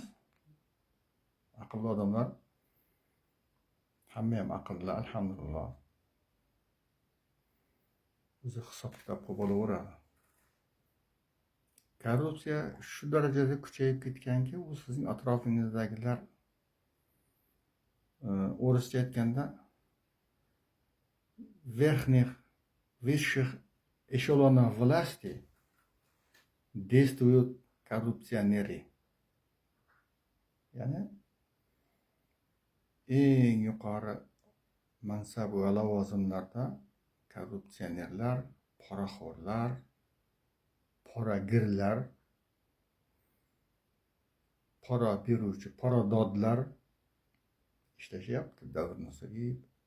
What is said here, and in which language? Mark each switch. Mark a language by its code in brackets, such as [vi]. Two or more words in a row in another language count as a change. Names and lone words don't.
[uz] Aqlli odamlar hamma ham aqlli, alhamdulillah. O'zi hisob-kitob qilib olaveradi. Korrupsiya shu darajada kuchayib ketganki, u sizning atrofingizdagilar o'rischa aytganda [ru] высших эшелонов власти действуют коррупционеры. [uz] Ya'ni eng yuqori mansab va lavozimlarda korrupsionerlar, poraxo'rlar, poragirlar, pora beruvchi, poradodlar ishlashyapti davrni sug'ib.